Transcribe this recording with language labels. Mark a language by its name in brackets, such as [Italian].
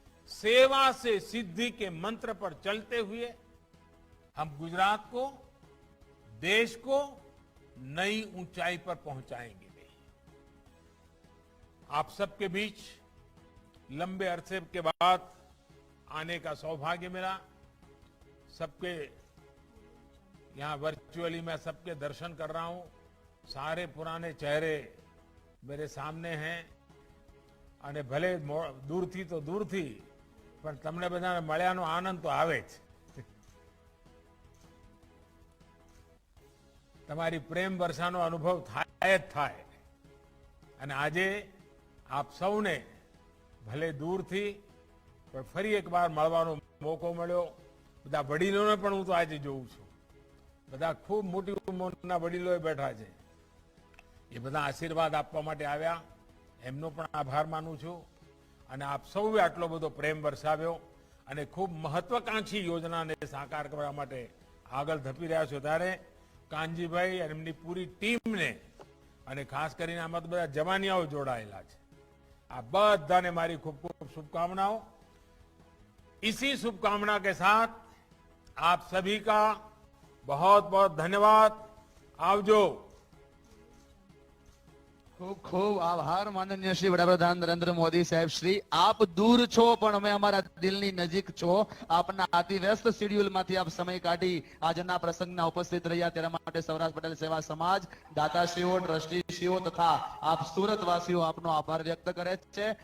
[Hindi] सेवा से सिद्धि के मंत्र पर चलते हुए हम गुजरात को, देश को नई ऊंचाई पर पहुंचाएंगे। आप सबके बीच लंबे अरसे के बाद आने का सौभाग्य मिला। सबके यहाँ वर्चुअली मैं सबके दर्शन कर रहा हूं। सारे पुराने चेहरे मेरे सामने हैं [Gujarati] અને ભલે દૂરથી તો દૂરથી પણ તમને બધાને મળ્યાનો આનંદ તો આવે જ. તમારી પ્રેમ વર્ષાનો અનુભવ થાય જ થાય. અને આજે આપ સૌને ભલે દૂરથી પણ ફરી એકવાર મળવાનો મોકો મળ્યો. બધા વડીલોને પણ હું તો આજે જોઉં છું. બધા ખૂબ મોટી ઉંમરના વડીલોએ બેઠા છે. એ બધા આશીર્વાદ આપવા માટે આવ્યા. એમનો પણ આભાર માનું છું. અને આપ સૌએ આટલો બધો પ્રેમ વરસાવ્યો અને ખૂબ મહત્વાકાંક્ષી યોજનાને સાકાર કરવા માટે આગળ ધપી રહ્યા છો. ત્યારે કાનજીભાઈ અને એમની પૂરી ટીમને અને ખાસ કરીને આમાં તો બધા જવાનિયાઓ જોડાયેલા છે. આ બધાને મારી ખૂબ ખૂબ શુભકામનાઓ. [Hindi] इसी शुभकामना के साथ आप सभी का बहुत बहुत धन्यवाद. [Gujarati] आवजो. ખૂબ ખૂબ આભાર માનનીય શ્રી વડાપ્રધાન નરેન્દ્ર મોદી સાહેબ શ્રી. આપ દૂર છો પણ અમે અમારા દિલની નજીક છો. આપના અતિ વ્યસ્ત શેડ્યુલમાંથી આપ સમય કાઢી આજના પ્રસંગના ઉપસ્થિત રહ્યા તેના માટે સૌરાષ્ટ્ર પટેલ સેવા સમાજ, દાતાશ્રીઓ, ટ્રસ્ટીશ્રીઓ તથા આપ સુરતવાસીઓ આપનો આભાર વ્યક્ત કરે છે.